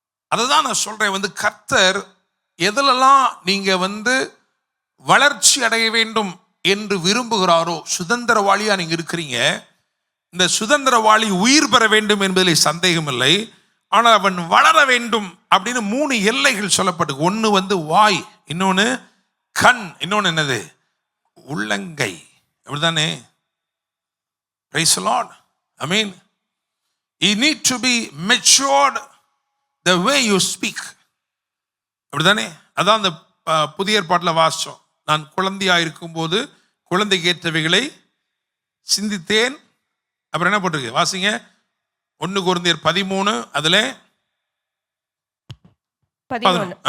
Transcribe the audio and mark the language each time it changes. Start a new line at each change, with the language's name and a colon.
Tamil: அதுதான் நான் சொல்றேன், வந்து கர்த்தர் எதிலெல்லாம் நீங்க வந்து வளர்ச்சி அடைய வேண்டும் என்று விரும்புகிறாரோ, சுதந்திரவாளியா நீங்க இருக்கிறீங்க. இந்த சுதந்திரவாளி உயிர் பெற வேண்டும் என்பதில் சந்தேகம் இல்லை. ஆனால் அவன் வளர வேண்டும் அப்படின்னு 3 எல்லைகள் சொல்லப்பட்டு, ஒன்று வந்து வாய், இன்னொன்று கண், இன்னொன்று என்னது உள்ளங்கை. அப்படிதானே?
English: Praise the Lord. I mean, you need to be matured the way you speak.
Tamil: அப்படிதானே? அதான் அந்த புதிய ஏற்பாட்டில் வாசிச்சோம். நான் குழந்தையா இருக்கும்போது குழந்தைக்கு ஏற்றவைகளை சிந்தித்தேன். அப்புறம் என்ன போட்டிருக்கு வாசிங்க, 1 கொரிந்தியர் 13 அதுல 11.